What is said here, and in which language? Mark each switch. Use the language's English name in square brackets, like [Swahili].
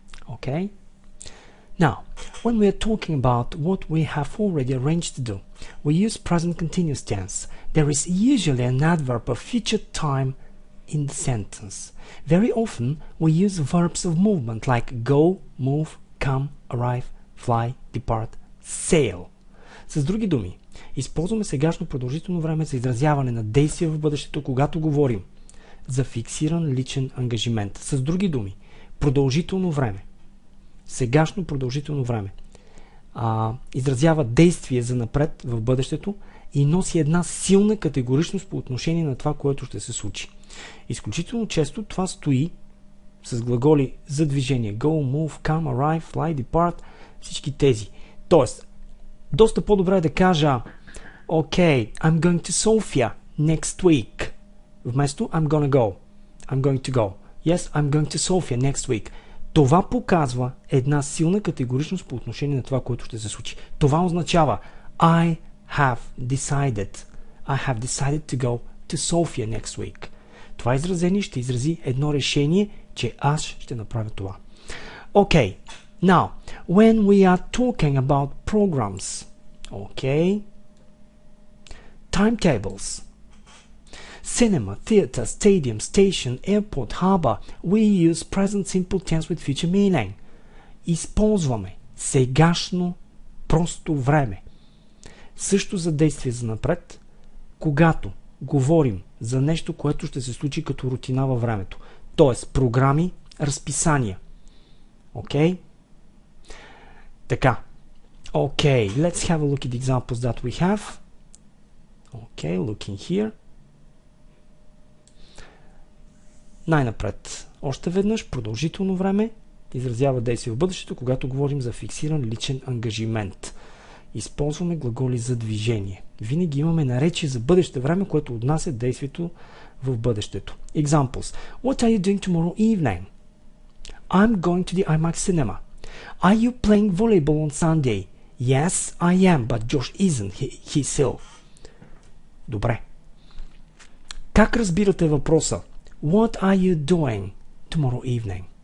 [English] Okay? Now, when we are talking about what we have already arranged to do, we use present continuous tense. There is usually an adverb of future time in the sentence. Very often, we use verbs of movement like go, move, come, arrive, fly, depart, sail. [Bulgarian] С други думи, използваме сегашно продължително време за изразяване на действия в бъдещето, когато говорим за фиксиран личен ангажимент. С други думи, продължително време, сегашно продължително време изразява действие за напред в бъдещето и носи една силна категоричност по отношение на това, което ще се случи. Изключително често това стои с глаголи за движение. [English] Go, move, come, arrive, fly, depart, [Bulgarian] всички тези. Тоест, доста по-добре е да кажа [English] Okay, I'm going to Sofia next week. [Bulgarian] Вместо [English] I'm gonna go. I'm going to go. Yes, I'm going to Sofia next week. [Bulgarian] Това показва една силна категоричност по отношение на това, което ще се случи. Това означава I have decided to go to Sofia next week. Това изразение ще изрази едно решение, че аз ще направя това. [English] Okay, now, when we are talking about programs, okay, timetables, cinema, theater, stadium, station, airport, harbor, we use present simple tense with future meaning. [Bulgarian] Използваме сегашно просто време. Също за действие за напред, когато говорим за нещо, което ще се случи като рутина във времето. Тоест, програми, разписания. Окей? Така. [English] Okay, let's have a look at the examples that we have. Okay, looking here. [Bulgarian] Най-напред. Още веднъж, продължително време изразява действие в бъдещето, когато говорим за фиксиран личен ангажимент. Използваме глаголи за движение. Винаги имаме наречие за бъдеще време, което отнася действието в бъдещето. [English] Examples. What are you doing tomorrow evening? I'm going to the IMAX cinema. Are you playing volleyball on Sunday? Yes, I am, but Josh isn't. He's ill. [Bulgarian] Добре. Как разбирате въпроса? [English] What are you doing tomorrow evening?